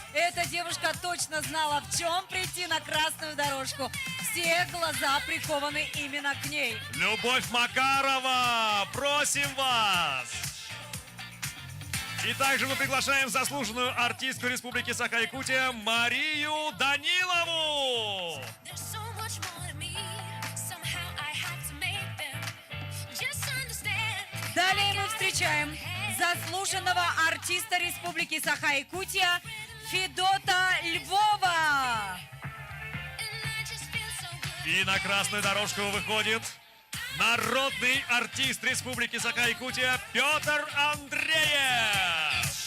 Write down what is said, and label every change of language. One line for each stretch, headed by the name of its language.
Russian: Эта девушка точно знала, в чем прийти на красную дорожку. Все глаза прикованы именно к ней. Любовь Макарова! Просим вас! И также мы приглашаем заслуженную артистку Республики Саха-Якутия Марию Данилову!
English: There's so much more to me. Somehow I have to make them. Just understand.
Russian: Далее мы встречаем заслуженного артиста Республики Саха-Якутия Федота Львова.
English: And I just feel so good.
Russian: И на красную дорожку выходит народный артист Республики Саха-Якутия Петр Андреев.